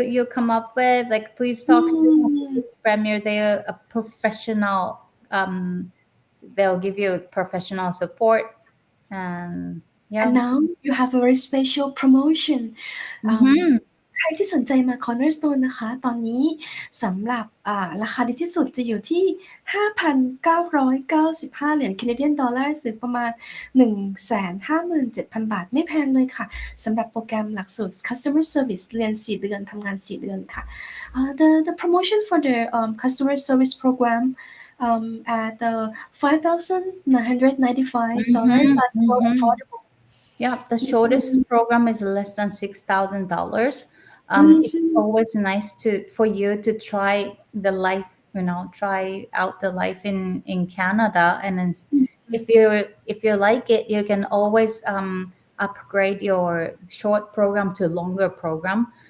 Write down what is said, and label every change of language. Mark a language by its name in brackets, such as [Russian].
[English] you come up with like please talk to us Premier they're a professional they'll give you professional support and yeah And now you have a very special promotion. mm-hmm. [Thai] ใครที่สนใจมา Cornerstone นะคะตอนนี้สำหรับราคาดีที่สุดจะอยู่ที่ 5,995 เหรียญ Canadian Dollars หรือประมาณ 157,000 บาทไม่แพงเลยค่ะสำหรับโปรแกรมหลักสูตร Customer Service เรียน 4 เดือนทำงาน 4 เดือนค่ะ [English] the promotion for the customer service program at the $5,995 that's more affordable. Yeah, the shortest program is less than $6,000. It's always nice for you to try the life, try out the life in Canada, and then if you like it, you can always upgrade your short program to longer program.